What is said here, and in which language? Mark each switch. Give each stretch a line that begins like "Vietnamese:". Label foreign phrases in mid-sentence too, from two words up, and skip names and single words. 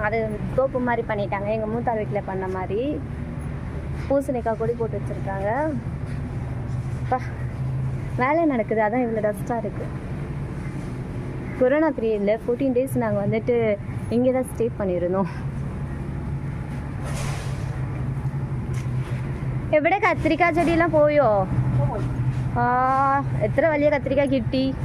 Tamil: அது தோப்பு மாதிரி பண்ணிட்டாங்க. எங்கள் மூத்தார் வீட்டில் பண்ண மாதிரி பூசணிக்காய் கொடி போட்டு வச்சுருக்காங்க. வேலை நடக்குது, அதான் இவ்வளோ டஸ்ட்டாக இருக்குது. கொரோனா பீரியடில் 14 days நாங்கள் வந்துட்டு இங்கே தான் ஸ்டே பண்ணியிருந்தோம்.
Malayalam: എവിടെ കത്തിരിക്കാ ചെടിയെല്ലാം പോയോ? എത്ര വലിയ കത്തിരിക്ക കിട്ടി?